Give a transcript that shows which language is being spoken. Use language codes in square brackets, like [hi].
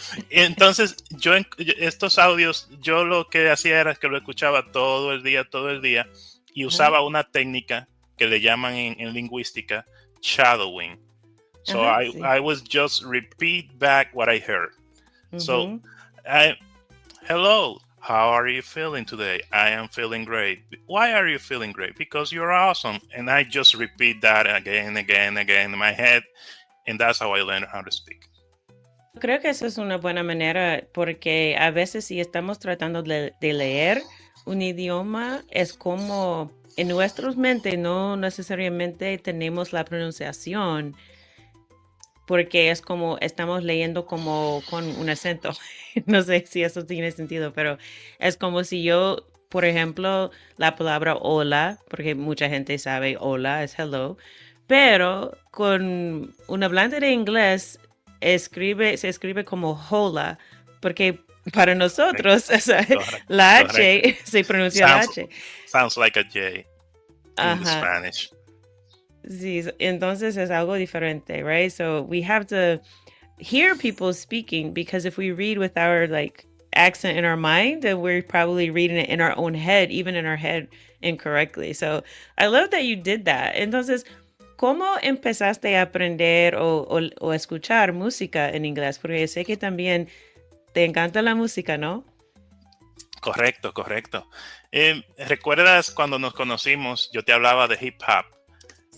[es] Entonces, estos audios, yo lo que hacía era que lo escuchaba todo el día, y usaba una técnica que le llaman en lingüística shadowing. [en] So [es] sí. [en] I was just repeat back what I heard. So, hello, how are you feeling today? I am feeling great. Why are you feeling great? Because you're awesome. And I just repeat that again in my head. And that's how I learned how to speak. [es] Creo que eso es una buena manera porque a veces si estamos tratando de leer un idioma, es como en nuestras mentes no necesariamente tenemos la pronunciación porque es como estamos leyendo como con un acento. No sé si eso tiene sentido, pero es como si yo, por ejemplo, la palabra hola, porque mucha gente sabe hola es hello, pero con un hablante de inglés se escribe como hola, porque para nosotros o sea, la H se pronuncia la H. [en] Sounds like a J in the Ajá. Spanish. [es] Sí, entonces es algo diferente, right? [en] So we have to hear people speaking because if we read with our like accent in our mind, then we're probably reading it in our own head, even in our head incorrectly. So I love that you did that. [es] Entonces, ¿cómo empezaste a aprender o escuchar música en inglés? Porque sé que también te encanta la música, ¿no? Correcto. ¿Recuerdas cuando nos conocimos? Yo te hablaba de hip hop. Y